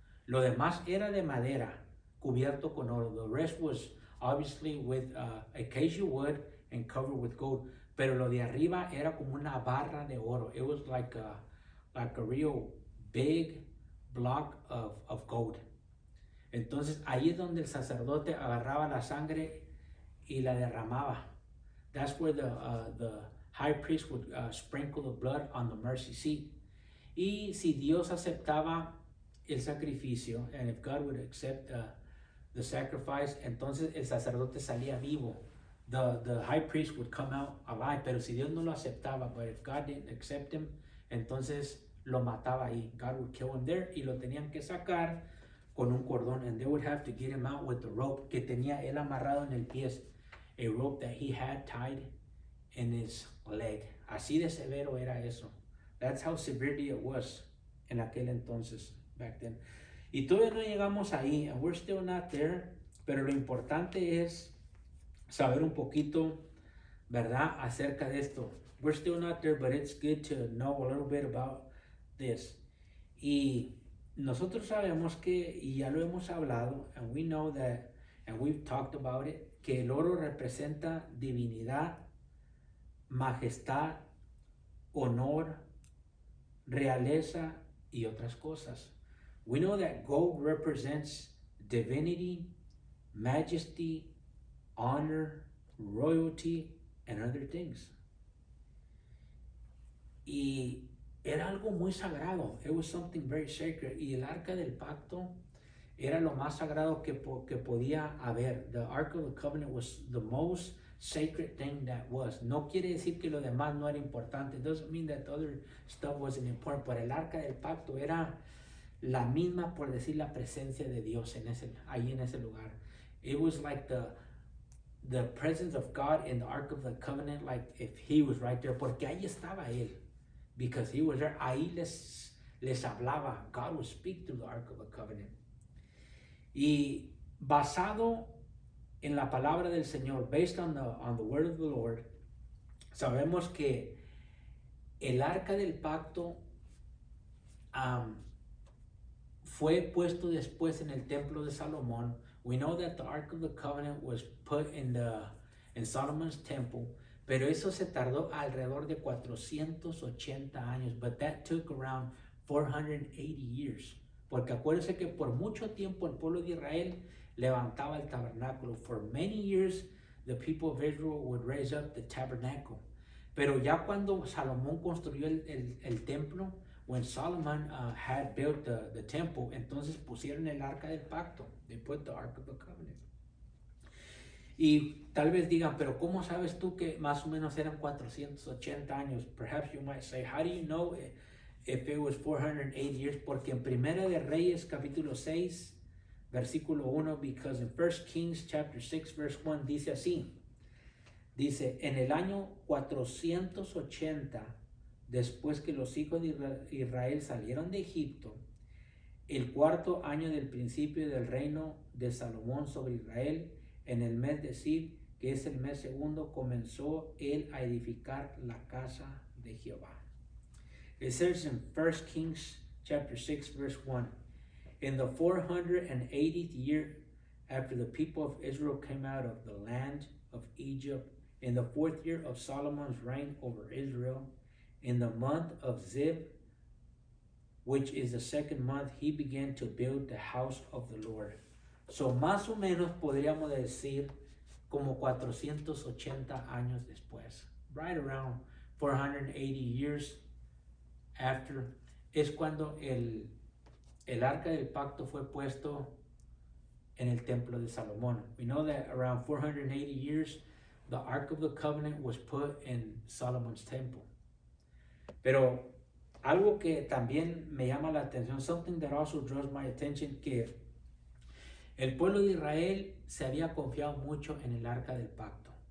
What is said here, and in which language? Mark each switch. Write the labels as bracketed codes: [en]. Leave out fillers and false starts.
[es] Lo demás era de madera, cubierto con oro. [en] The rest was obviously with acacia wood and covered with gold. [es] pero lo de arriba era como una barra de oro. [en] It was like a real big block of gold. [es] Entonces ahí es donde el sacerdote agarraba la sangre y la derramaba. [en] That's where the high priest would sprinkle the blood on the mercy seat. [es] Y si Dios aceptaba el sacrificio, [en] and if God would accept the sacrifice, [es] entonces el sacerdote salía vivo. [en] The high priest would come out alive, [es] pero si Dios no lo aceptaba, [en] but if God didn't accept him, [es] entonces lo mataba ahí. [en] God would kill him there [es] y lo tenían que sacar con un cordón, [en] and they would have to get him out with the rope [es] que tenía él amarrado en el pie, [en] a rope that he had tied in his leg. [es] Así de severo era eso. [en] That's how severely it was [es] en aquel entonces, [en] back then. [es] Y todavía no llegamos ahí, [en] and we're still not there, [es] pero lo importante es saber un poquito, ¿verdad?, acerca de esto. [en] We're still not there, but it's good to know a little bit about this. [es] Y nosotros sabemos que, y ya lo hemos hablado, [en] and we know that, and we've talked about it, [es] que el oro representa divinidad, majestad, honor, realeza y otras cosas. [en] We know that gold represents divinity, majesty, honor, royalty, and other things. [es] Y era algo muy sagrado. [en] It was something very sacred. [es] Y el arca del pacto era lo más sagrado que podía haber. [en] The Ark of the Covenant was the most sacred thing that was. [es] No quiere decir que lo demás no era importante. [en] It doesn't mean that the other stuff wasn't important. [es] Pero el arca del pacto era la misma, por decir, la presencia de Dios ahí en ese lugar. [en] It was like the presence of God in the Ark of the Covenant, like if he was right there, [es] porque ahí estaba él. [en] Because he was there, [es] ahí les hablaba. [en] God would speak through the Ark of the Covenant. [es] Y basado en la palabra del Señor, [en] based on the word of the Lord, [es] sabemos que el arca del pacto fue puesto después en el templo de Salomón. [en] We know that the Ark of the Covenant was put in Solomon's temple, [es] pero eso se tardó alrededor de 480 años, [en] but that took around 480 years. [es] Porque acuérdense que por mucho tiempo el pueblo de Israel levantaba el tabernáculo. [en] For many years, the people of Israel would raise up the tabernacle. [es] Pero ya cuando Salomón construyó el templo, [en] when Solomon had built the temple, [es] entonces pusieron el arca del pacto. [en] They put the Ark of the Covenant. [es] Y tal vez digan, pero ¿cómo sabes tú que más o menos eran 480 años? [en] Perhaps you might say, how do you know if it was 480 years? [es] Porque en Primera de Reyes capítulo 6, versículo 1, [en] because in 1 Kings chapter 6 verse 1 [es] dice así. Dice, en el año 480, después que los hijos de Israel salieron de Egipto, el cuarto año del principio del reino de Salomón sobre Israel, en el mes de Sib, que es el mes segundo, comenzó él a edificar la casa de Jehová. [en] It says in 1 Kings chapter 6 verse 1, in the 480th year after the people of Israel came out of the land of Egypt, in the 4th year of Solomon's reign over Israel, in the month of Zib, which is the second month, he began to build the house of the Lord. [es] So, más o menos podríamos decir como 480 años después. [en] Right around 480 years after, [es] es cuando el arca del pacto fue puesto en el templo de Salomón. [en] We know that around 480 years, the Ark of the Covenant was put in Solomon's temple. [es] Pero algo que también me llama la atención, [en] something that also draws my attention, [es] que el pueblo de Israel se había confiado mucho en el arca del pacto.